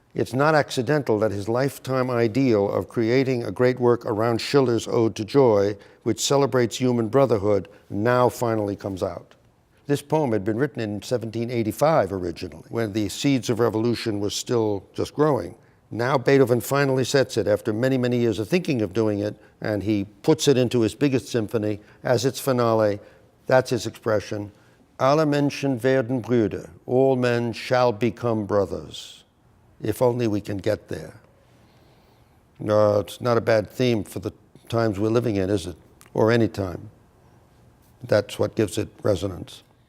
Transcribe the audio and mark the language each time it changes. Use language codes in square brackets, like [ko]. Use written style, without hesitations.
[en] It's not accidental that his lifetime ideal of creating a great work around Schiller's Ode to Joy, which celebrates human brotherhood, now finally comes out. This poem had been written in 1785 originally, when the seeds of revolution were still just growing. Now Beethoven finally sets it after many, many years of thinking of doing it, and he puts it into his biggest symphony as its finale. That's his expression. [de] Alle Menschen werden Brüder. [en] All men shall become brothers. If only we can get there. No, it's not a bad theme for the times we're living in, is it? Or any time. That's what gives it resonance.